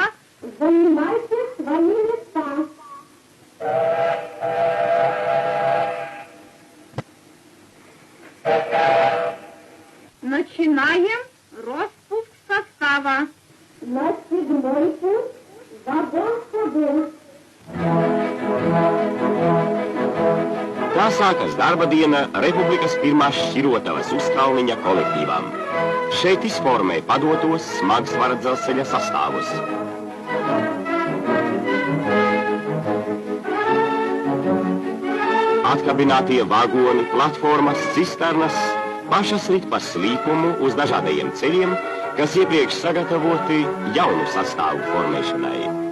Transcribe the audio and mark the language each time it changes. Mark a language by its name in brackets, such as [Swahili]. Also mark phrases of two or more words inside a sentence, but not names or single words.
[Russian] Занимайте свои места. Начинаем распуск состава. На 7-й путь вагон ходил. [Latvian] Tā sākas darba diena Republikas pirmās Šķirotavas uzkalniņa kolektīvām. Šeit izformē padotos smagsvara dzelzceļa sastāvus. Atkabinātie vagoni, platformas, cisternas pašas rit pa slīpumu uz dažādajiem ceļiem, kas iepriekš sagatavoti jaunu sastāvu formēšanai.